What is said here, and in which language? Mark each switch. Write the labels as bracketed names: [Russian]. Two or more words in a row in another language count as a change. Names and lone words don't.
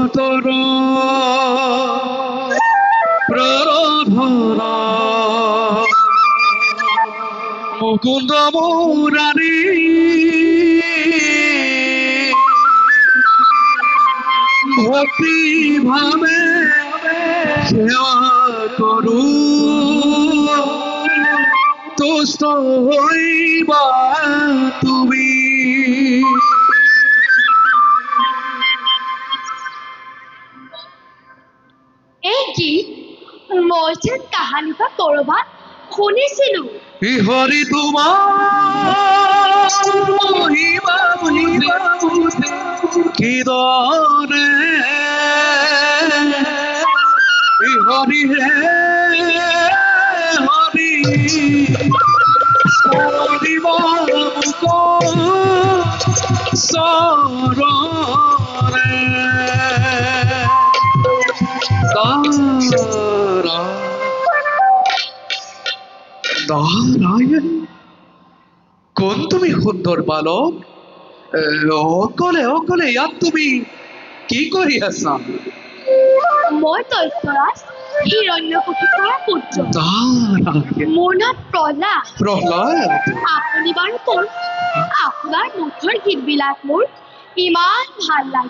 [Assamese] কর প্রার্থনা মুকুন্দ মুরারি ভক্তি ভাবে সেবা করু তুষ্ট হইবা তুমি। এই গীত মই যেন কাহানী বা কৰবাত শুনিছিলো। হরি তোমার মহিমা কি দরে হরি হে হরি হরিব সরে নারায়ণ কোন তুমি সুন্দর বালক অকলে অকলে ইয়াত তুমি কি কৰি আছা? মই দৈত্যৰাজ হিৰণ্যকশিপুৰৰ পুত্ৰ। নারায়ণ মোৰ নাম প্ৰহ্লাদ। প্ৰহ্লাদ আপুনি বাৰু কোন? আপোনাৰ মুখৰ গীতবিলাক মোৰ ইমান ভাল লাগে।